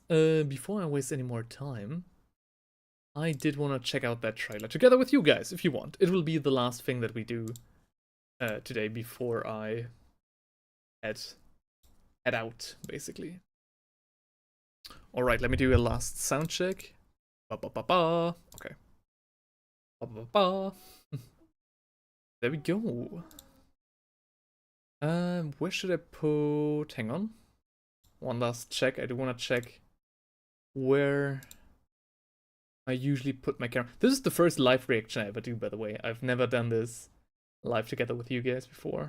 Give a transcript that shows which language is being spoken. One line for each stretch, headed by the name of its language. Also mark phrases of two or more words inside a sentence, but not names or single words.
English: Before I waste any more time, I did want to check out that trailer together with you guys, if you want. It will be the last thing that we do today before I head out, basically. All right, let me do a last sound check. Ba-ba-ba-ba. Okay. Ba-ba-ba. There we go. Where should I put? Hang on. One last check. I do want to check where I usually put my camera. This is the first live reaction I ever do, by the way. I've never done this live together with you guys before.